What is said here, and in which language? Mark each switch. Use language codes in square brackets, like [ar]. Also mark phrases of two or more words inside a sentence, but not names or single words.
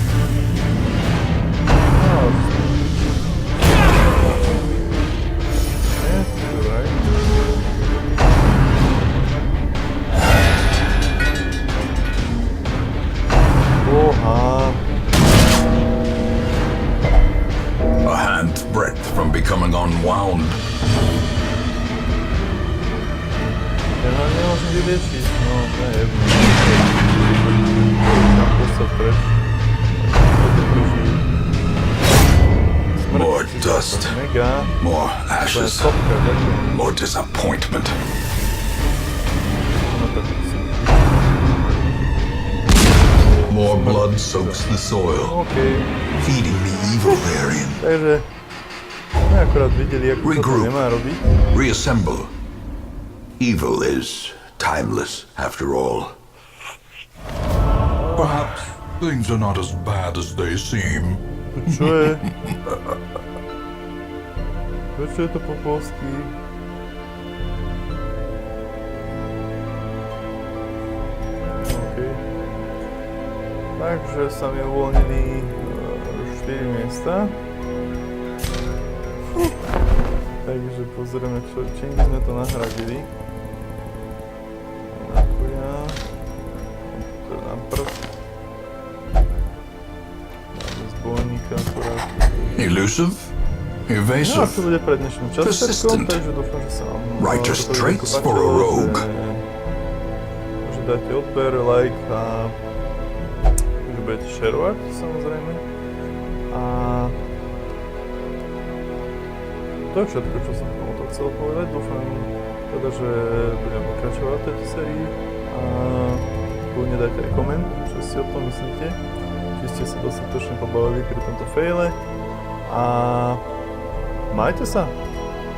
[sk] Nie, dobraj. Oha. [en] A hand's breadth from becoming unwound. [sk] Ja ho nemôžem vyliečiť, no to je jedno. Mám postať preč. [en] More dust, [sk] Mega. [en] more [sk] To je [en] ashes, [sk] topka, ďakujem. [en] more disappointment. [sk] No tak si. [en] More blood soaks the soil, [sk] OK. [en] feeding the evil therein. [sk] Takže sme akorát videli, ako toto [en] Regroup. [sk] nemá robiť. [en] Reassemble. Evil is timeless, after all. Perhaps things are not as bad as they seem. [sk] Čo je? Prečo je to po polsky? OK. Takže sa mi uvoľnili 4 miesta. Takže pozrieme, čím by sme to nahradili. Nachuja. To je na prst. Dáme zbojníka akurát. [en] Elusive, [sk] No a [en] evasive, [sk] to bude pre dnešnú časťou, [en] persistent. [sk] takže dúfam, že sa vám [en] Righteous [sk] toto [en] traits [sk] video [en] for a [sk] páčilo, [en] rogue. [sk] že dáte odber, like a že budete shareovať samozrejme. A to je všetko, čo som k tomuto chcel povedať. Dúfam teda, že budem pokračovať v tejto sérii a kľudne dajte aj koment, čo si o tom myslíte, či ste sa dostatočne pobavili pri tomto faile a majte sa.